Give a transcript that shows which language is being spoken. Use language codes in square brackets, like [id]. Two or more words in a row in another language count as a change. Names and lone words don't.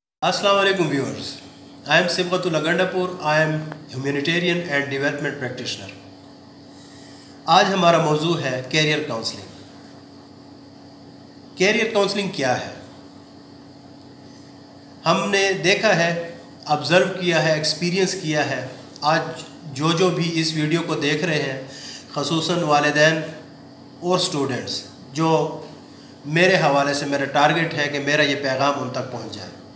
[ar] السلام عليكم [en] viewers. I am Sibghatul Agandapur. I am humanitarian and development practitioner. [ur] آج ہمارا موضوع ہے [en] career counselling. career counselling [ur] کیا ہے؟ ہم نے دیکھا ہے، آبزرو کیا ہے، ایکسپیرینس کیا ہے. آج جو بھی اس ویڈیو کو دیکھ رہے ہیں، خصوصاً والدین اور اسٹوڈنٹس، جو میرے حوالے سے میرا ٹارگٹ ہے کہ میرا یہ پیغام ان تک پہنچ جائے.